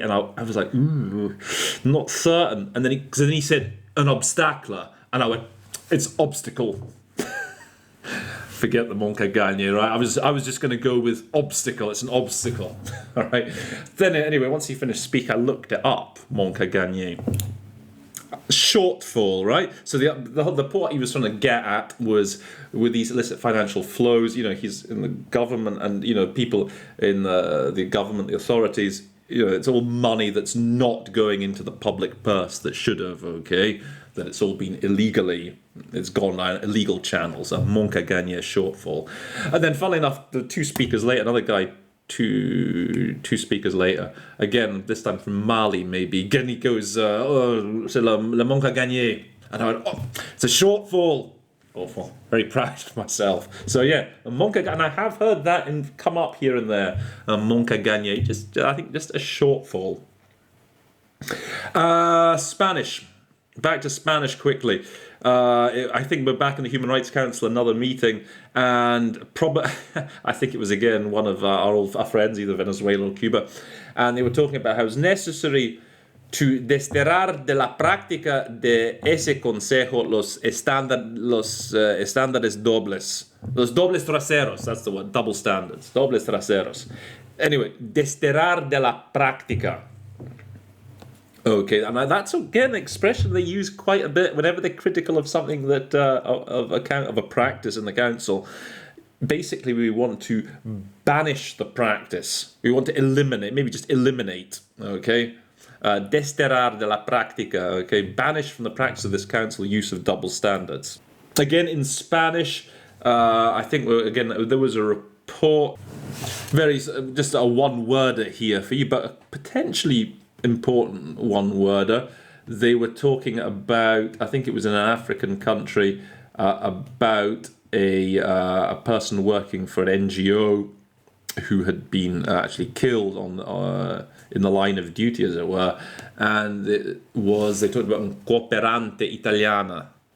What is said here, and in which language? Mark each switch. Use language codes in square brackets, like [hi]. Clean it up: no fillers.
[en] And I was like, not certain. And then he said, [fr] un obstacle. [en] And I went, it's obstacle. Forget the [fr] manque à gagner, [en] right? I was just going to go with obstacle. It's an obstacle. All right. Then anyway, once he finished speaking, I looked it up, [fr] manque à gagner. [en] Shortfall, right? So the point he was trying to get at was with these illicit financial flows. You know, he's in the government, and you know, people in the government, the authorities. You know, it's all money that's not going into the public purse that should have. Okay, that it's all been illegally. It's gone down illegal channels. A [fr] manque à gagner, [en] shortfall. And then, funnily enough, the two speakers later, another guy. Two speakers later, again, this time from Mali, maybe. Again, he goes, oh, [fr] c'est le manque à gagner. [en] And I went, oh, it's a shortfall. Awful. Very proud of myself. So, yeah, a [fr] manque à gagner. [en] And I have heard that come up here and there. [fr] A manque à gagner. [en] I think just a shortfall. Spanish. Back to Spanish quickly. I think we're back in the Human Rights Council, another meeting, and I think it was again one of our friends, either Venezuela or Cuba, and they were talking about how it's necessary to [es] desterrar de la práctica de ese consejo los estándares dobles. Los dobles traseros, [en] that's the word, double standards, [es] dobles traseros. [en] Anyway, [es] desterrar de la práctica. [en] Okay, and that's again an expression they use quite a bit whenever they're critical of something that of a practice in the council. Basically, we want to banish the practice. We want to eliminate, maybe just eliminate. Okay, [es] desterrar de la práctica. [en] Okay, banish from the practice of this council use of double standards. Again, in Spanish, I think again there was a report, just a one-worder here for you, but potentially important one-worder. They were talking about, I think it was in an African country, about a person working for an NGO who had been actually killed in the line of duty, as it were, and they talked about [es] un cooperante italiana.